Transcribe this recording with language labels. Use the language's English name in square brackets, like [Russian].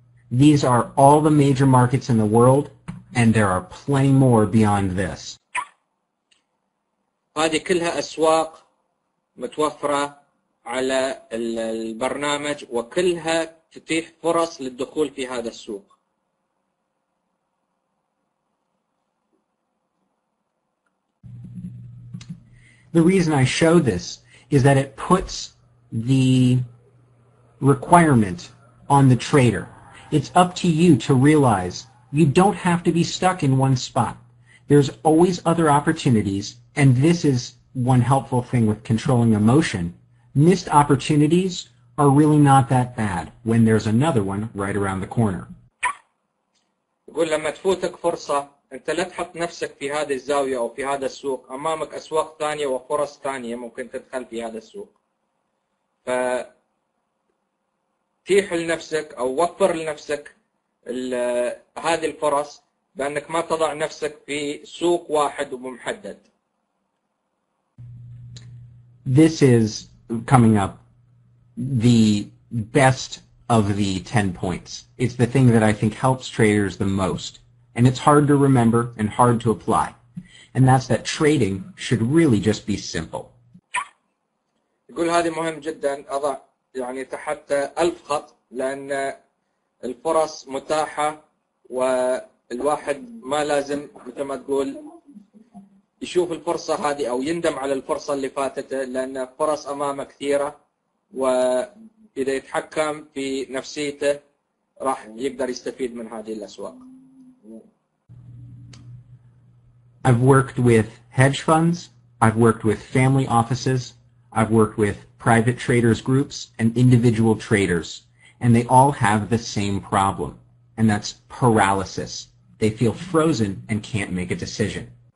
[English] These are all the major markets in the world, and there are plenty more beyond this. [Arabic] هذه كلها أسواق متوفرة على البرنامج، وكلها تتيح فرص للدخول في هذا السوق. [English] The reason I show this is that it puts the requirement on the trader. It's up to you to realize you don't have to be stuck in one spot. There's always other opportunities, and this is one helpful thing with controlling emotion. Missed opportunities are really not that bad when there's another one right around the corner. [Arabic] يقول لما تفوتك فرصة أنت لا تحط نفسك في هذه الزاوية أو في هذا السوق، أمامك أسواق ثانية وفرص ثانية ممكن تدخل في هذا السوق. فتيح لنفسك أو وفر لنفسك هذه الفرص بأنك ما تضع نفسك في سوق واحد ومحدد. [English] This is coming up the best of the 10 points. It's the thing that I think helps traders the most. And it's hard to remember and hard to apply. And that's that trading should really just be simple. [Arabic] يقول هذه مهم جدا، أضع يعني تحت 1000 خط، لأن الفرص متاحة والواحد ما لازم مثل ما تقول يشوف الفرصة هذه أو يندم على الفرصة اللي فاتته، لأن فرص أمامه كثيرة، وإذا يتحكم في نفسيته راح يقدر يستفيد من هذه الأسواق. [English] I've worked with hedge funds, I've worked with family offices, I've worked with private traders groups and individual traders, and they all have the same problem, and that's paralysis. They feel frozen and can't make a decision.